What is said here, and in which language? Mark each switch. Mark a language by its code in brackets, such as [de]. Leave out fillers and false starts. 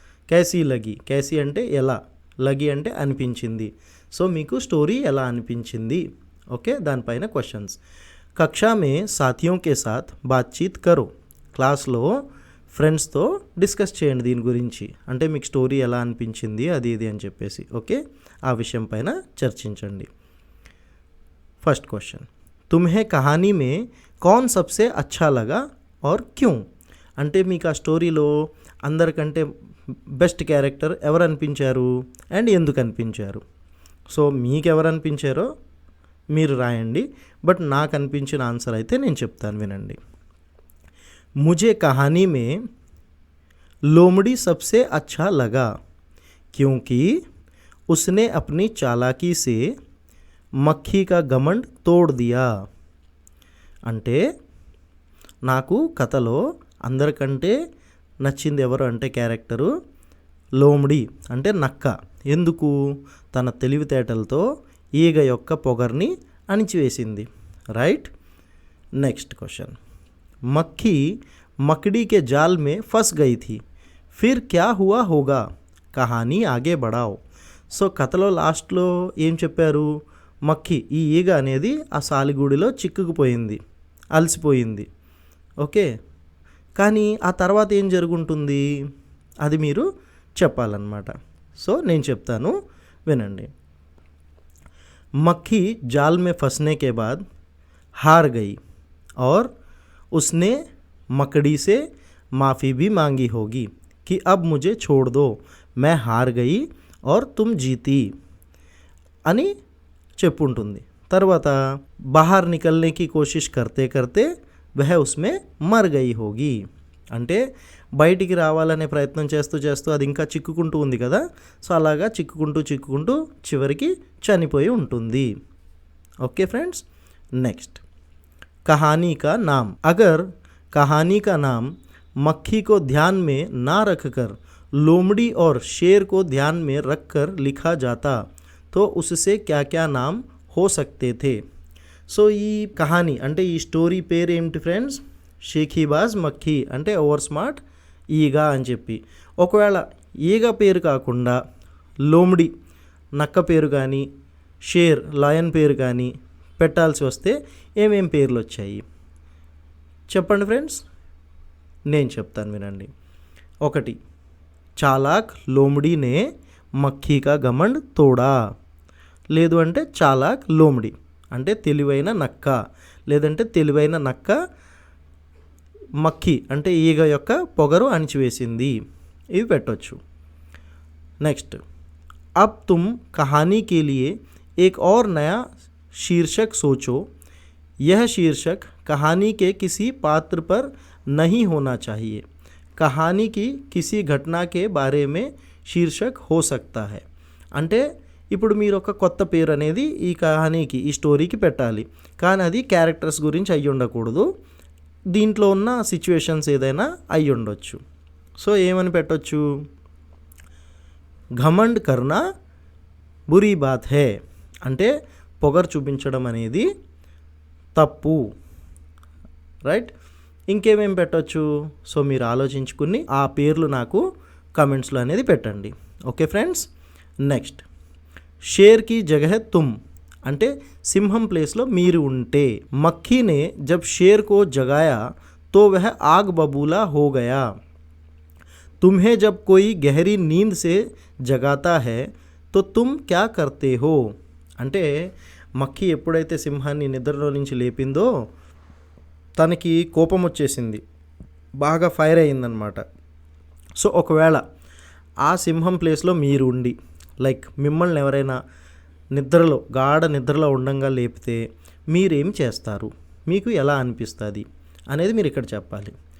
[hi] कैसी लगी, कैसी [te] అంటే ఎలా, లగి అంటే అనిపించింది. సో మీకు స్టోరీ ఎలా అనిపించింది? ఓకే, దానిపైన క్వశ్చన్స్. [hi] కక్షా మే సాథియోं के साथ बातचीत करो. [te] క్లాస్లో ఫ్రెండ్స్తో డిస్కస్ చేయండి దీని గురించి, అంటే మీకు స్టోరీ ఎలా అనిపించింది అది ఇది అని చెప్పేసి. ఓకే, ఆ విషయం పైన చర్చించండి. [hi] फर्स्ट क्वेश्चन, तुम्हें कहानी में कौन सबसे अच्छा लगा और क्यों? [te] అంటే మీకు ఆ స్టోరీలో అందరికంటే బెస్ట్ క్యారెక్టర్ ఎవరు అనిపించారు అండ్ ఎందుకు అనిపించారు? సో మీకు ఎవరు అనిపించారో మీరు రాయండి, బట్ నాకు అనిపించిన ఆన్సర్ అయితే నేను చెప్తాను, వినండి. [hi] मुझे कहानी में लोमड़ी सबसे अच्छा लगा क्योंकि उसने अपनी चालाकी से మక్కీ కా గమండ్ తోడ్ దియా. [te] అంటే నాకు కథలో అందరికంటే నచ్చింది ఎవరు అంటే క్యారెక్టరు లోమిడి అంటే నక్క. ఎందుకు? తన తెలివితేటలతో ఈగ యొక్క పొగర్ని అణిచివేసింది. రైట్. [hi] నెక్స్ట్ క్వశ్చన్, మక్కీ मकड़ी के जाल में फंस गई थी, फिर क्या हुआ होगा, कहानी आगे बढ़ाओ. [te] సో కథలో లాస్ట్లో ఏం చెప్పారు? మక్కీ, ఈ ఈగ అనేది ఆ సాలిగూడిలో చిక్కుకుపోయింది, అలసిపోయింది. ఓకే, కానీ ఆ తర్వాత ఏం జరుగుంటుంది అది మీరు చెప్పాలన్నమాట. సో నేను చెప్తాను, వినండి. [hi] మక్కీ జాల్ మే ఫస్నే కే బాద్ హార్ గई और उसने मकड़ी से माफ़ी भी मांगी होगी कि अब मुझे छोड़ दो, मैं हार गई और तुम जीती [te] అని చెప్పుంటుంది. తర్వాత [hi] బాహర్ నికల్నేకి కోషిష్ కర్తే కర్తే వహ ఉస్మే మర్ గయి హోగి, [te] అంటే బయటికి రావాలనే ప్రయత్నం చేస్తూ చేస్తూ అది ఇంకా చిక్కుకుంటూ ఉంది కదా. సో అలాగా చిక్కుకుంటూ చిక్కుకుంటూ చివరికి చనిపోయి ఉంటుంది. Okay friends. [hi] నెక్స్ట్, कहानी का नाम. अगर कहानी का नाम मक्खी को ध्यान में ना रखकर लोमड़ी और शेर को ध्यान में रखकर लिखा जाता तो उससे क्या क्या नाम हो सकते थे? [te] సో ఈ కహానీ అంటే ఈ స్టోరీ పేరు ఏమిటి ఫ్రెండ్స్? షేఖీబాజ్ మక్కీ అంటే ఓవర్ స్మార్ట్ ఈగ అని చెప్పి. ఒకవేళ ఈగ పేరు కాకుండా లోమ్డి నక్క పేరు కానీ, షేర్ లయన్ పేరు కానీ పెట్టాల్సి వస్తే ఏమేం పేర్లు వచ్చాయి చెప్పండి ఫ్రెండ్స్. నేను చెప్తాను వినండి. [hi] 1 చాలాక్ లోమ్డీనే మక్కీకా గమండ్ తోడా. [te] లేదు అంటే చాలాక్ లోమ్డి అంటే తెలివైన నక్క, లేదంటే తెలివైన నక్క మక్కీ అంటే ఈగ యొక్క పొగరు అణిచివేసింది. ఇవి పెట్టొచ్చు. [hi] నెక్స్ట్ अब तुम कहानी के लिए एक और नया शीर्षक सोचो. यह शीर्षक कहानी के किसी पात्र पर नहीं होना चाहिए. कहानी की किसी घटना के बारे में शीर्षक हो सकता है. [te] అంటే ఇప్పుడు మీరు ఒక కొత్త పేరు అనేది ఈ కహానీకి ఈ స్టోరీకి పెట్టాలి, కానీ అది క్యారెక్టర్స్ గురించి అయ్యి ఉండకూడదు, దీంట్లో ఉన్న సిచ్యువేషన్స్ ఏదైనా అయ్యి ఉండొచ్చు. సో ఏమని పెట్టొచ్చు, [hi] ఘమండ్ కర్నా బురీ బాత్ హే [te] అంటే పొగరు చూపించడం అనేది తప్పు, రైట్. ఇంకేమేం పెట్టొచ్చు, సో మీరు ఆలోచించుకుని ఆ పేర్లు నాకు కమెంట్స్లో అనేది పెట్టండి. Okay friends. నెక్స్ట్ షేర్కి [hi] జగహ తుమ్ [te] అంటే సింహం ప్లేస్లో మీరు ఉంటే. [hi] మక్కీనే జబ్ షేర్ కో జగాయా తో వహ ఆగ్ బబూలా హో గయా. तुम्हें जब कोई गहरी नींद से जगाता है तो तुम क्या करते हो. [te] అంటే మక్కీ ఎప్పుడైతే సింహాన్ని నిద్రలో నుంచి లేపిందో తనకి కోపం వచ్చేసింది, బాగా ఫైర్ అయిందనమాట. సో ఒకవేళ ఆ సింహం ప్లేస్లో మీరు ఉండి లైక్ మిమ్మల్ని ఎవరైనా నిద్రలో గాఢ నిద్రలో ఉండంగా లేపితే మీరేం చేస్తారు, మీకు ఎలా అనిపిస్తుంది అనేది మీరు ఇక్కడ చెప్పాలి.